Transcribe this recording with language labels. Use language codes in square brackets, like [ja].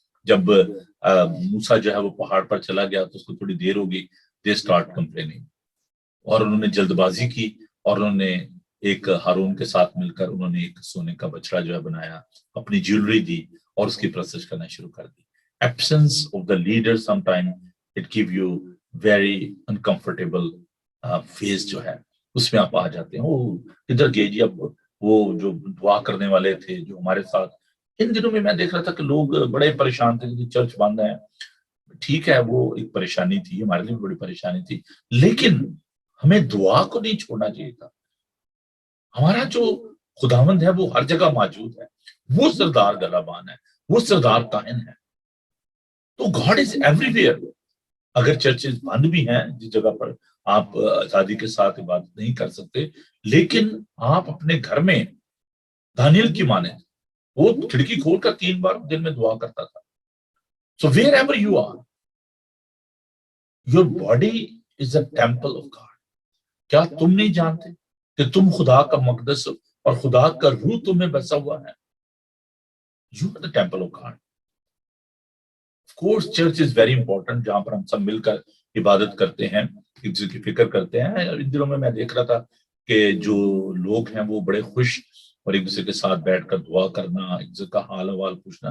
[ur] جب موسیٰ جو ہے وہ پہاڑ پر چلا گیا تو اس کو تھوڑی دیر ہوگی, [en] they start complaining, [ur] اور انہوں نے جلد بازی کی اور انہوں نے ایک ہارون کے ساتھ مل کر انہوں نے ایک سونے کا بچڑا جو ہے بنایا, اپنی جیولری دی اور اس کی پرستش کرنا شروع کر دی. [en] Absence of the leader sometime it give you very uncomfortable phase [ur] جو ہے اس میں آپ آ جاتے ہیں. وہ کدھر گئے جی؟ اب وہ جو دعا کرنے والے تھے جو ہمارے ساتھ ان دنوں میں دیکھ رہا تھا کہ لوگ بڑے پریشان تھے کہ چرچ بند ہے. ٹھیک ہے, وہ ایک پریشانی تھی, ہمارے لیے بڑی پریشانی تھی, لیکن ہمیں دعا کو نہیں چھوڑنا چاہیے تھا. ہمارا جو خداوند ہے وہ ہر جگہ موجود ہے, وہ سردار گلابان ہے, وہ سردار کائن ہے. [en] تو god is everywhere ویئر. [ur] اگر چرچز بند بھی ہیں جس جگہ پر آپ آزادی کے ساتھ عبادت نہیں کر سکتے, لیکن آپ اپنے گھر میں دانیل کی مانند وہ کھڑکی کھول کر 3 بار دن میں دعا کرتا تھا. [en] So wherever you are, your body is a temple of God. [ur] کیا تم نہیں جانتے کہ تم خدا کا مقدس اور خدا کا روح تم میں بسا ہوا ہے؟ [en] You are the temple of God. Of course, church is very important, [ur] جہاں پر ہم سب مل کر عبادت کرتے ہیں, ایک دوسرے کی فکر کرتے ہیں. ان دنوں میں دیکھ رہا تھا کہ جو لوگ ہیں وہ بڑے خوش اور ایک دوسرے کے ساتھ بیٹھ کر دعا کرنا, ایک دوسرے کا حال احوال پوچھنا.